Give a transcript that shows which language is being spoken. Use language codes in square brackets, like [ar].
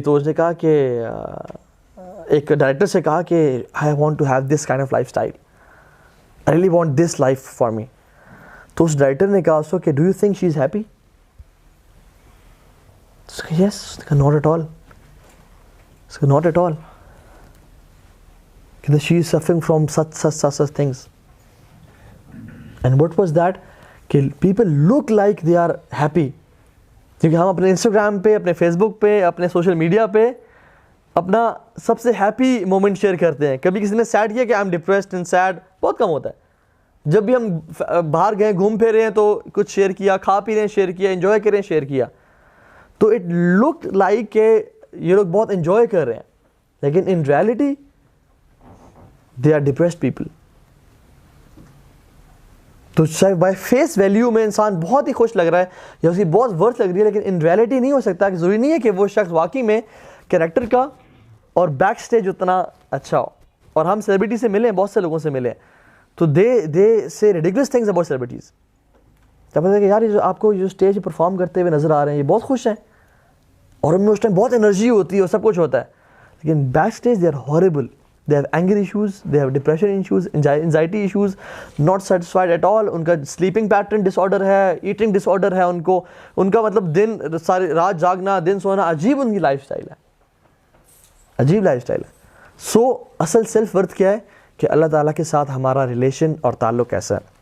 [ur] تو اس نے کہا کہ [en] ایک ڈائریکٹر سے کہا کہ I want to have this kind of lifestyle, I really want this life for me. [ur] تو اس ڈائریکٹر نے کہا اس کو کہ [en] Do you think she is happy? Yes. Not at all, not at all, کہ she is suffering from such things. And what was that? کہ people look like they are happy. [ur] کیونکہ ہم اپنے انسٹاگرام پہ, اپنے فیس بک پہ, اپنے سوشل میڈیا پہ اپنا سب سے ہیپی مومنٹ شیئر کرتے ہیں. کبھی کسی نے سیڈ کیا کہ [en] I am depressed and sad, [ur] بہت کم ہوتا ہے. جب بھی ہم باہر گئے, گھوم پھر رہے ہیں تو کچھ شیئر کیا, کھا پی رہے ہیں شیئر کیا, انجوائے کر رہے ہیں شیئر کیا, تو [en] it look like [ur] کہ یہ لوگ بہت انجوائے کر رہے ہیں, لیکن [en] In reality they are depressed people. [ur] تو شاید [en] by face value [ur] میں انسان بہت ہی خوش لگ رہا ہے یا اس کی بہت ورتھ لگ رہی ہے, لیکن [en] in reality [ur] نہیں ہو سکتا. کہ ضروری نہیں ہے کہ وہ شخص واقعی میں کریکٹر کا اور بیک اسٹیج اتنا اچھا ہو. اور ہم سیلیبریٹی سے ملے ہیں, بہت سے لوگوں سے ملے ہیں, تو [en] They say ridiculous things about celebrities. [ur] کیا پتہ ہے کہ یار یہ جو آپ کو جو اسٹیج پہ پرفارم کرتے ہوئے نظر آ رہے ہیں یہ بہت خوش ہیں اور ان میں اس ٹائم بہت انرجی ہوتی ہے اور سب کچھ ہوتا ہے, لیکن back stage [en] They are horrible. They have anger issues, they have depression issues, anxiety issues, not satisfied at all. [ur] ان کا [en] sleeping pattern disorder [ur] ہے, eating disorder ہے ان کو, ان کا مطلب دن ساری رات جاگنا, دن سونا, عجیب ان کی لائف اسٹائل ہے, عجیب لائف اسٹائل ہے. سو اصل سیلف ورتھ کیا ہے کہ اللہ تعالیٰ کے ساتھ ہمارا ریلیشن اور تعلق کیسا ہے.